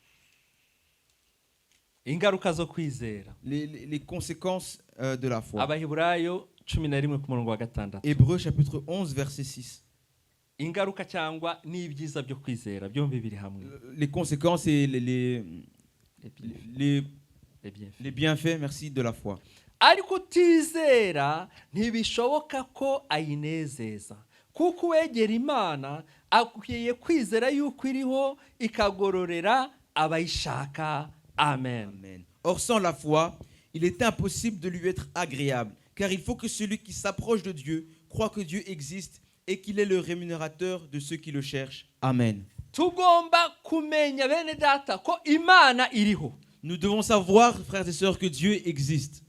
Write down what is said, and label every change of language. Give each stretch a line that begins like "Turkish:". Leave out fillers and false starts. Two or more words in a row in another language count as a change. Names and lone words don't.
French: Les conséquences de la foi. Hébreux chapitre 11 verset 6. Les conséquences et les bienfaits, merci, de la foi.
Kinyarwanda: ariko utizera ntibishoboka ko ayinezeza kuko uwegera Imana akwiye kwizera yuko iriho ikagororera abayishaka. Amen. Amen.
French: Or sans la foi, il est impossible de lui être agréable, car il faut que celui qui s'approche de Dieu croit que Dieu existe et qu'il est le rémunérateur de ceux qui le cherchent. Amen. Nous devons savoir, frères et sœurs, que Dieu existe.